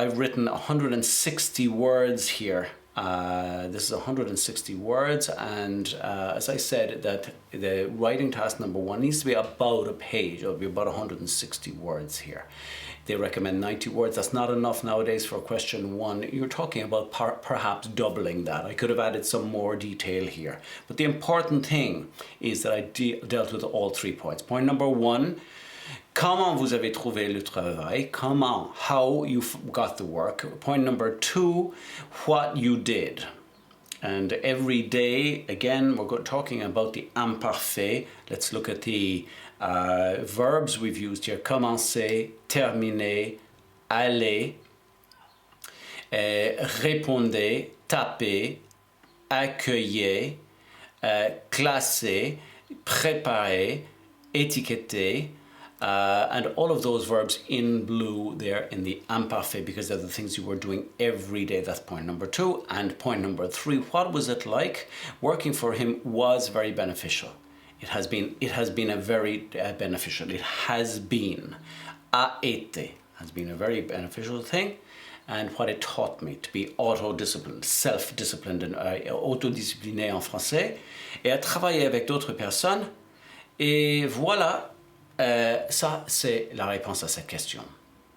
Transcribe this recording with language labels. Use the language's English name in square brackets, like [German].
[English] I've written 160 words here. This is 160 words, and as I said, that the writing task number 1 needs to be about a page. It'll be about 160 words here. They recommend 90 words. That's not enough nowadays for question 1. You're talking about perhaps doubling that. I could have added some more detail here. But the important thing is that I dealt with all 3 points. Point number 1, [French] comment vous avez trouvé le travail? [English] Comment, how you got the work. Point number 2, what you did. And every day, again, we're talking about the imparfait. Let's look at the verbs we've used here. [French] Commencer, terminer, aller, répondez, taper, accueillir, classer, préparer, étiqueter, [English] and all of those verbs in blue there in the imparfait, because they're the things you were doing every day. That's point number 2. And point number 3, what was it like? Working for him was very beneficial. It has been a very beneficial. It has been. [French] A été [English] has been a very beneficial thing. And what it taught me to be auto-disciplined, self-disciplined, and [French] autodiscipliné en français, et à travailler avec d'autres personnes. Et voilà, ça c'est la réponse à cette question.